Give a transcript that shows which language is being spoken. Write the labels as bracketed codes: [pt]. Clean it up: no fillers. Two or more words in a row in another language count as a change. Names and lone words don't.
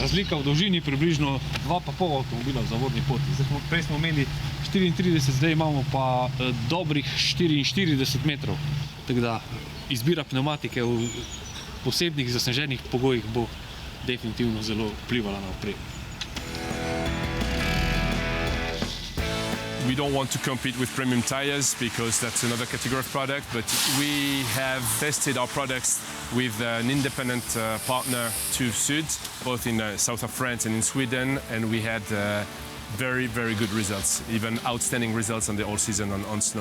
[sl] razlika v dolžini približno 2,5 avtomobila v zavorni poti. Prej smo imeli 34, zdaj imamo pa dobrih 44 metrov. Tako da izbira pneumatike v posebnih zasneženih pogojih bo definitivno zelo vplivala na opremo. [en] We don't want to compete with premium tires because that's another category of product, but we have tested our products with an independent partner, TÜV Süd, both in south of France and in Sweden, and we had very, very good results, even outstanding results on the all season on snow.